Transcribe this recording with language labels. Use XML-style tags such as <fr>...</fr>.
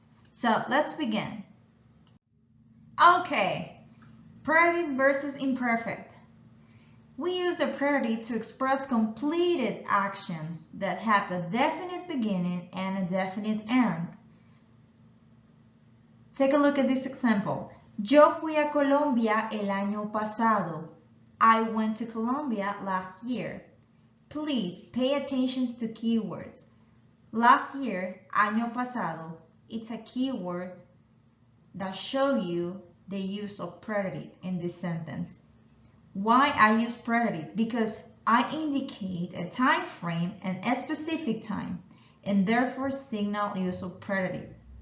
<en>So let's begin. Okay, preterite versus imperfect. We use the preterite to express completed actions that have a definite beginning and a definite end. Take a look at this example.</en> <es>Yo fui a Colombia el año pasado.</es> <en>I went to Colombia last year. Please pay attention to keywords. Last year,</en> <es>año pasado,</es> <en>it's a keyword that shows you the use of preterite in this sentence. Why I use preterite? Because I indicate a time frame and a specific time, and therefore signal use of preterite.</en>